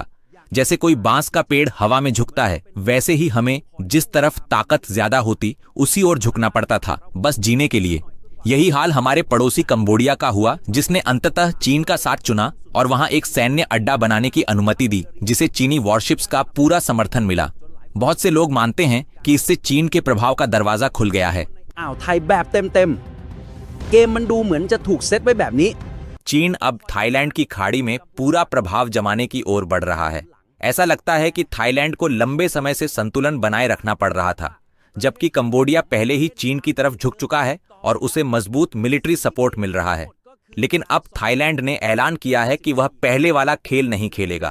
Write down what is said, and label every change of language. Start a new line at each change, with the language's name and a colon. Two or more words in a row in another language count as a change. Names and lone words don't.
Hindi: जैसे कोई बांस का पेड़ हवा में झुकता है, वैसे ही हमें जिस तरफ ताकत ज्यादा होती उसी ओर झुकना पड़ता था, बस जीने के लिए। यही हाल हमारे पड़ोसी कंबोडिया का हुआ, जिसने अंततः चीन का साथ चुना और वहां एक सैन्य अड्डा बनाने की अनुमति दी, जिसे चीनी वॉरशिप्स का पूरा समर्थन मिला। बहुत से लोग मानते हैं कि इससे चीन के प्रभाव का दरवाजा खुल गया है।
Thai: อ่าวไทยแบบเต็มๆเกมมันดูเหมือนจะถูกเซตไว้แบบนี้
Hindi: चीन अब थाईलैंड की खाड़ी में पूरा प्रभाव जमाने की ओर बढ़ रहा है। ऐसा लगता है कि थाईलैंड को लंबे समय से संतुलन बनाए रखना पड़ रहा था, जबकि कंबोडिया पहले ही चीन की तरफ झुक चुका है और उसे मजबूत
English: military support
Hindi: मिल रहा है। लेकिन अब थाईलैंड ने ऐलान किया है कि वह पहले वाला खेल नहीं खेलेगा।